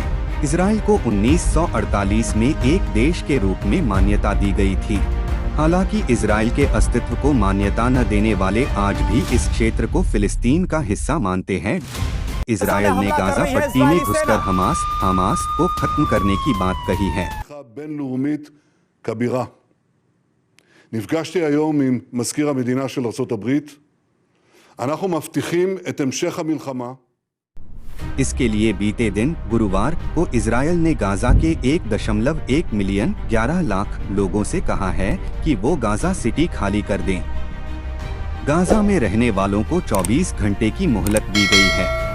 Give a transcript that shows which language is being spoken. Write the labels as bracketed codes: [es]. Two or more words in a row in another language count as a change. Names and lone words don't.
[hi] इजराइल को 1948 में एक देश के रूप में मान्यता दी गई थी। हालांकि इजराइल के अस्तित्व को मान्यता न देने वाले आज भी इस क्षेत्र को फिलिस्तीन का हिस्सा मानते हैं। इजराइल ने गाजा पट्टी में घुसकर हमास को खत्म करने की बात कही है। [he] בינלאומית כבירה. נפגשתי היום עם מזכיר המדינה של ארצות הברית. אנחנו מבטיחים את המשך המלחמה. [hi] इसके लिए बीते दिन गुरुवार को इजराइल ने गाजा के 1.1 मिलियन 11 लाख लोगों से कहा है कि वो गाजा सिटी खाली कर दें। गाजा में रहने वालों को 24 घंटे की मोहलत दी गई है।